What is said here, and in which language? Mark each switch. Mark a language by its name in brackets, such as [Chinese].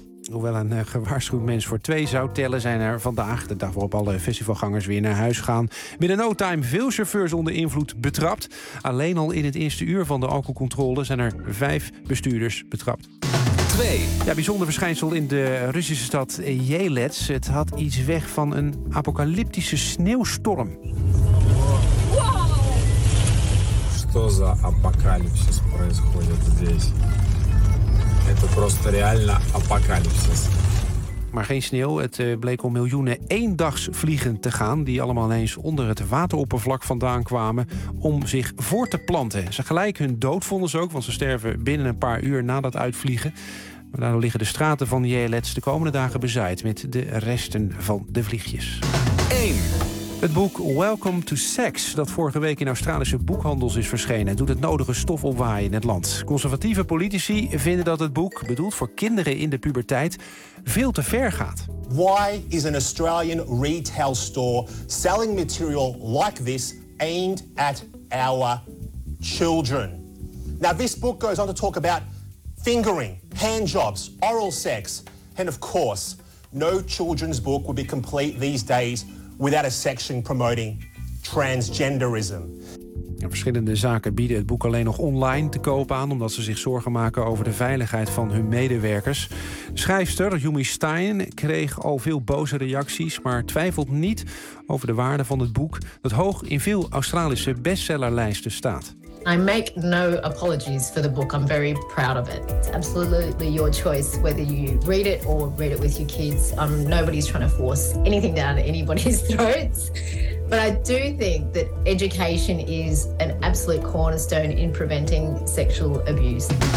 [Dutch] Hoewel een gewaarschuwd mens voor twee zou tellen, zijn er vandaag, de dag waarop alle festivalgangers weer naar huis gaan, binnen no time veel chauffeurs onder invloed betrapt. Alleen al in het eerste uur van de alcoholcontrole zijn er 5 bestuurders betrapt. Ja, bijzonder verschijnsel in de Russische stad Jelets. Het had iets weg van een apocalyptische sneeuwstorm. [Russian] Что за апокалипсис происходит здесь? Это просто реально апокалипсис. [Dutch] Maar geen sneeuw. Het bleek om miljoenen eendags vliegen te gaan, die allemaal eens onder het wateroppervlak vandaan kwamen om zich voor te planten. Ze gelijk hun dood vonden ze ook, want ze sterven binnen een paar uur na dat uitvliegen. Maar daardoor liggen de straten van Jelets de komende dagen bezaaid met de resten van de vliegjes. 1. Het boek Welcome to Sex, dat vorige week in Australische boekhandels is verschenen, doet het nodige stof opwaaien in het land. Conservatieve politici vinden dat het boek, bedoeld voor kinderen in de puberteit, veel te ver gaat. [English] Why is an Australian retail store selling material like this aimed at our children? Now this book goes on to talk about fingering, handjobs, oral sex, and of course, no children's book would be complete these days without a section promoting transgenderism. [Dutch] Ja, verschillende zaken bieden het boek alleen nog online te koop aan, omdat ze zich zorgen maken over de veiligheid van hun medewerkers. Schrijfster Yumi Stein kreeg al veel boze reacties, maar twijfelt niet over de waarde van het boek dat hoog in veel Australische bestsellerlijsten staat. [English] I make no apologies for the book. I'm very proud of it. It's absolutely your choice whether you read it or read it with your kids. Nobody's trying to force anything down anybody's throats. But I do think that education is an absolute cornerstone in preventing sexual abuse.